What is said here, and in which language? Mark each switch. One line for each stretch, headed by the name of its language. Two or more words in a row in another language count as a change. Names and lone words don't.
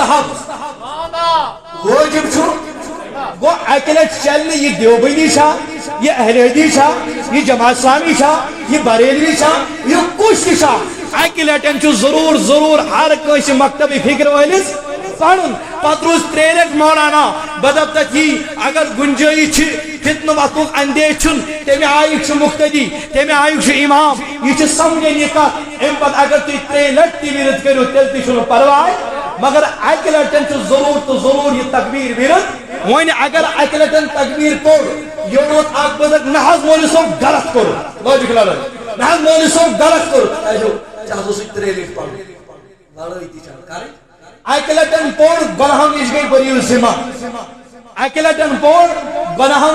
Kashmiri: مستحب وٲجب چھُ گو اکہ لٹہِ چلنہٕ یہِ دیوبندی چھا یہِ اہل حدیث چھا یہِ جماعت اسلامی چھا یہِ بریلوی چھا یہِ کُس تہِ چھا اکہ لٹٮ۪ن چھُ ضرور ہر کٲنٛسہِ مکتبی فکر وٲلِس پڑھن پتہٕ روز 3 لٹہِ مولانا بدب تتھ یی اگر گنجٲیش چھِ فتنہٕ وتھنُک اندیش چھُنہٕ تمہِ آیُک چھُ مقتدی تمہِ آیُک چھُ امام یہِ چھِ سمجھن یہِ کتھ امہِ پتہٕ اگر تُہۍ 3 لٹہِ تہِ وِرد کٔرِو تیٚلہِ تہِ چھُنہٕ پرواے مگر اکہ لٹٮ۪ن چھُ ضرور یہ تکبیر وِرد وۄنۍ اگر اکہ لٹٮ۪ن تکبیر پوٚر یوٚت اکھ بزرگ نہ حظ مولوی صٲب غلط کوٚر لٲجِکھ لڑٲے نہ حظ مولوی صٲب غلط کوٚر ژےٚ حظ اوسُے 3 لٹہِ پڑھُن لڑٲے تہِ چھنہٕ کَرٕنۍ اکہ لٹٮ۪ن پوٚر گۄناہو نِش گٔے بٔرِو ذمہ اکہ لٹٮ۪ن پوٚر گۄناہو